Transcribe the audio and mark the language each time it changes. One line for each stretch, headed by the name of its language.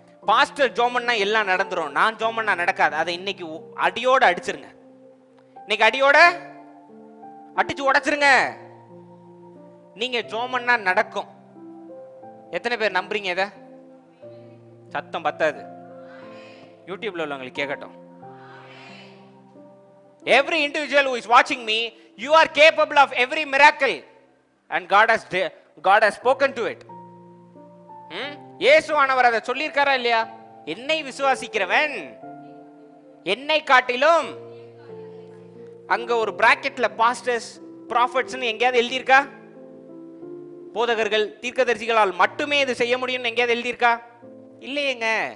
Tamil: Pastor ஜெபம் பண்ணா எல்லாம் நடந்துரும், நான் ஜெபம் பண்ணா நடக்காது. அதை இன்னைக்கு அடியோட அடிச்சிருங்க. இன்னைக்கு அடியோட அடிச்சு உடைச்சிருங்க. நீங்க ஜெபம் பண்ணா நடக்கும். எத்தனை பேர் நம்புறீங்க? இத சத்தம் பத்தாது, யூடியூப்ல உள்ளவங்களுக்கு கேட்கட்டும்.
English: Every individual who is watching me, you are capable of every miracle and God has spoken to it.
Tamil: இயேசுவானவர் அதை சொல்லியிருக்காரா இல்லையா? என்னை விசுவாசிக்கிறவன் என்னை காட்டிலும், அங்க ஒரு பிராக்கெட்ல பாஸ்டர்ஸ் ப்ராஃபட்ஸ்னு எங்கேயாவது எழுதியிருக்கா? போதகர்கள் தீர்க்கதரிசிகளால் மட்டுமே இது செய்ய முடியும்னு எங்கேயாவது எழுதியிருக்கா? இல்லையேங்க.